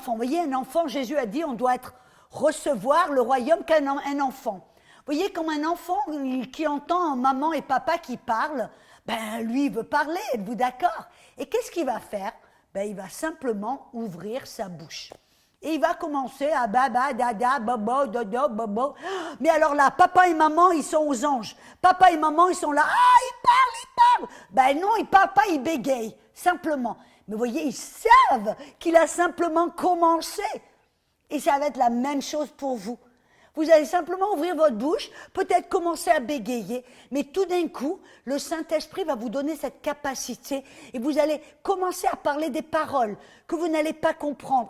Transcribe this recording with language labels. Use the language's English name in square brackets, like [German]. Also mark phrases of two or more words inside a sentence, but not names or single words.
[French] Vous voyez, un enfant, Jésus a dit, on doit recevoir le royaume qu'un enfant. Vous voyez, comme un enfant qui entend maman et papa qui parlent, lui, il veut parler, êtes-vous d'accord? Et qu'est-ce qu'il va faire? Il va simplement ouvrir sa bouche. Et il va commencer à baba, dada, bobo, dodo, bobo. Mais alors là, papa et maman, ils sont aux anges. Papa et maman, ils sont là. Ah, ils parlent. Non, ils parlent pas, ils bégayent, simplement. Mais vous voyez, ils savent qu'il a simplement commencé. Et ça va être la même chose pour vous. Vous allez simplement ouvrir votre bouche, peut-être commencer à bégayer, mais tout d'un coup, le Saint-Esprit va vous donner cette capacité et vous allez commencer à parler des paroles que vous n'allez pas comprendre.